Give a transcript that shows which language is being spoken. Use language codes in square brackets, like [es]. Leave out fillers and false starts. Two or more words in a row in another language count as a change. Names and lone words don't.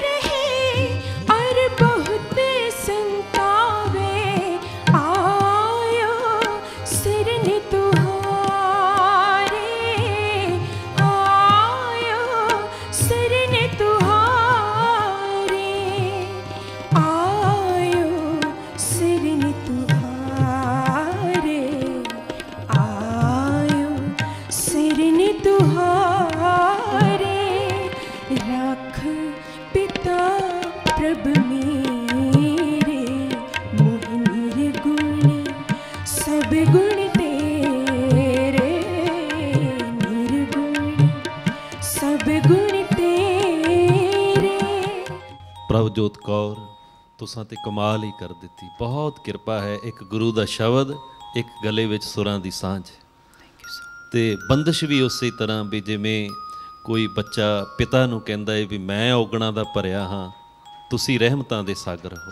[hi] है और बहुत संतावे, आयो सिरन तुहारे, आयो सिरन तुहारे, आयो सिरन तुहारे, आयो सिरन तुहारे। राख पिता प्रभ मेरे, मोह निर्गुण सब गुण तेरे, निर्गुण सब गुण तेरे। [pa] ਪ੍ਰਭਜੋਤ ਕੌਰ, ਤੁਸਾਂ ਤੇ ਕਮਾਲ ਹੀ ਕਰ ਦਿੱਤੀ। ਬਹੁਤ ਕਿਰਪਾ ਹੈ। ਇੱਕ ਗੁਰੂ ਦਾ ਸ਼ਬਦ, ਇੱਕ ਗਲੇ ਵਿੱਚ ਸੁਰਾਂ ਦੀ ਸਾਂਝ, ਤੇ ਬੰਦਸ਼ ਵੀ ਉਸੇ ਤਰ੍ਹਾਂ ਵੀ ਜਿਵੇਂ ਕੋਈ ਬੱਚਾ ਪਿਤਾ ਨੂੰ ਕਹਿੰਦਾ ਹੈ ਵੀ ਮੈਂ ਔਗਣਾਂ ਦਾ ਭਰਿਆ ਹਾਂ, ਤੁਸੀਂ ਰਹਿਮਤਾਂ ਦੇ ਸਾਗਰ ਹੋ।